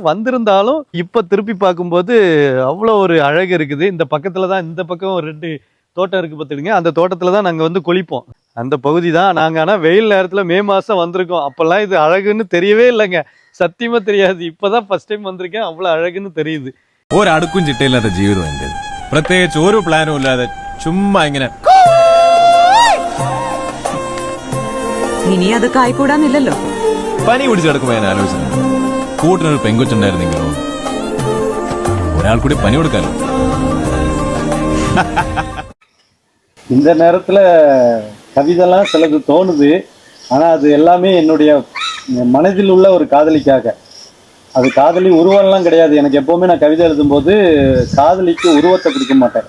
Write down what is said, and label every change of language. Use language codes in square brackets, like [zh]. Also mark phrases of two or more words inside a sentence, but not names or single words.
[ta] வந்திருந்தாலும் இப்போ திருப்பி பார்க்கும்போது அவ்வளோ ஒரு அழகு இருக்குது. இந்த பக்கத்தில் தான், இந்த பக்கம் 2 தோட்டம் இருக்குது பார்த்துக்கிடுங்க. அந்த தோட்டத்தில் தான் நாங்கள் குளிப்போம். அந்த பகுதி தான் நாங்கள். ஆனால் வெயில் நேரத்தில் மே மாதம் வந்திருக்கோம். அப்போல்லாம் இது அழகுன்னு தெரியவே இல்லைங்க, சத்தியமாக தெரியாது. இப்போ தான் [en] first time [ta] வந்திருக்கேன். அவ்வளோ அழகுன்னு தெரியுது. [ml] ഒരു അടുക്കും ചിട്ടയില്ലാത്ത ജീവിതം എന്റേത്. പ്രത്യേകിച്ച് ഒരു പ്ലാനും ഇല്ലാതെ ചുമ്മാ ഇങ്ങനെ. ഇനി അതൊക്കെ ആയിക്കൂടാന്നില്ലല്ലോ. പനി പിടിച്ചു കിടക്കുമ്പോ ഞാൻ ആലോചിച്ചു, കൂട്ടിനൊരു പെങ്കൊച്ചുണ്ടായിരുന്നെങ്കിലോ, ഒരാൾ കൂടി പനി കൊടുക്കാലോ. [ta] இந்த நேரத்தில் கவிதைலாம் சிலது தோணுது. ஆனால் அது எல்லாமே என்னுடைய மனதில் உள்ள ஒரு காதலிக்காக. அது காதலி உருவம்லாம் கிடையாது. எனக்கு எப்போவுமே நான் கவிதை எழுதும்போது காதலிக்கு உருவத்தை கொடுக்க மாட்டேன்.